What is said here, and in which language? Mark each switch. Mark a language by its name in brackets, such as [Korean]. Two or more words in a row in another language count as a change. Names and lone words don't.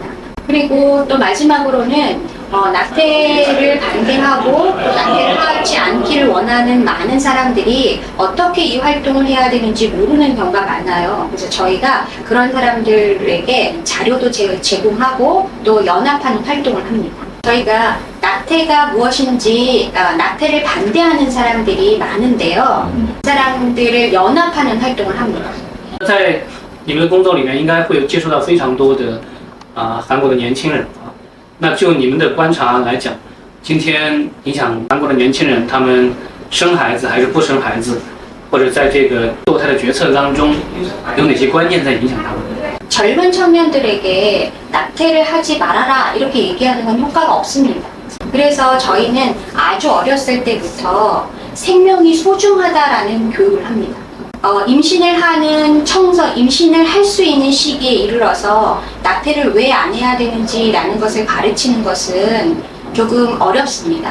[Korean] 그리고 또 마지막으로는 낙태를 반대하고 또 낙태를 하지 않기를 원하는 많은 사람들이 어떻게 이 활동을 해야 되는지 모르는 경우가 많아요. 그래서 저희가 그런 사람들에게 자료도 제공하고 또 연합하는 활동을 합니다. 저희가 낙태가 무엇인지 낙태를 반대하는 사람들이 많은데요. 그 사람들을 연합하는 활동을 합니다. [Chinese] 在你们的工作里面，应该会有接触到非常多的韩国的年轻人啊。那就你们的观察来讲，今天影响韩国的年轻人，他们生孩子还是不生孩子，或者在这个堕胎的决策当中，有哪些关键在影响他们？ [Korean] 젊은 청년들에게 낙태를 하지 말아라 이렇게 얘기하는 건 효과가 없습니다. 그래서 저희는 아주 어렸을 때부터 생명이 소중하다라는 교육을 합니다. 임신을 할 수 있는 시기에 이르러서 낙태를 왜 안 해야 되는지라는 것을 가르치는 것은 조금 어렵습니다.